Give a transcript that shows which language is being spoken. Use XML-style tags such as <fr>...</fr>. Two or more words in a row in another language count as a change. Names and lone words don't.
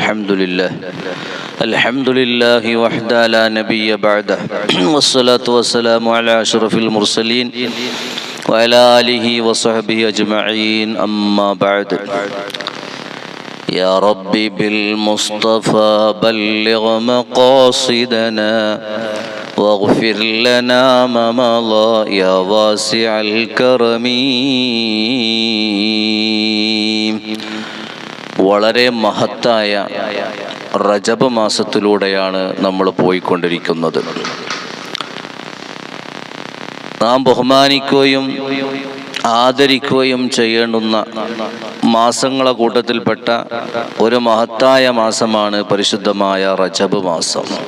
<ar>الحمد لله وحده لا نبي بعده والصلاة والسلام على أشرف المرسلين وعلى آله وصحبه أجمعين. أما بعد، يا ربي بالمصطفى بلغ مقاصدنا واغفر لنا ما مضى يا واسع الكرم.</ar> <ml>വളരെ മഹത്തായ റജബ് മാസത്തിലൂടെയാണ് നമ്മൾ പോയിക്കൊണ്ടിരിക്കുന്നത്. നാം ബഹുമാനിക്കുകയും ആദരിക്കുകയും ചെയ്യേണ്ടുന്ന മാസങ്ങളെ കൂട്ടത്തിൽപ്പെട്ട ഒരു മഹത്തായ മാസമാണ് പരിശുദ്ധമായ റജബ് മാസം.</ml>